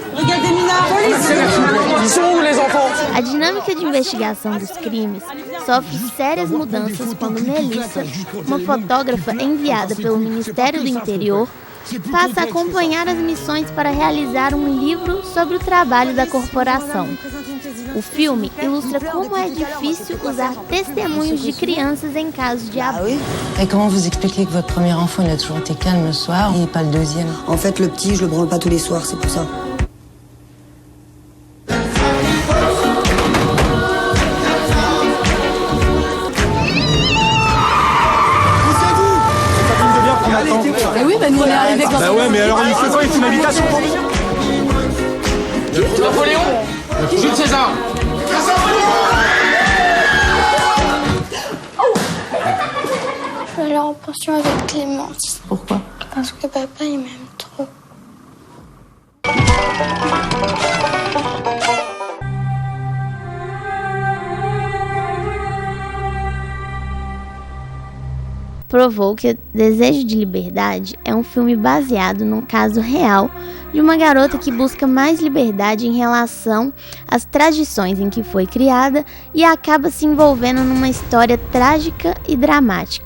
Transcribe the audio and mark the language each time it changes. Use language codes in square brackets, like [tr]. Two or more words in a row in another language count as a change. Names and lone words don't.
[pt] A dinâmica de investigação dos crimes sofre sérias mudanças quando Melissa, uma fotógrafa enviada pelo Ministério do Interior, passa a acompanhar as missões para realizar um livro sobre o trabalho da corporação. O filme ilustra como é difícil usar testemunhos de crianças em casos de abuso. [fr] Et comment vous expliquez que votre premier enfant il a toujours été calme le soir et pas le deuxième? En fait, le petit, je le branle pas tous les soirs, c'est pour ça. Mais oui, nous on est arrivés quand Bah ouais, mais alors il fait quoi? Il fait une invitation pour nous? Napoléon, Jules César. Je vais aller en pension avec Clémence. Pourquoi? Parce que papa, il m'aime trop. [pt] Provou que Desejo de Liberdade é um filme baseado num caso real de uma garota que busca mais liberdade em relação às tradições em que foi criada e acaba se envolvendo numa história trágica e dramática.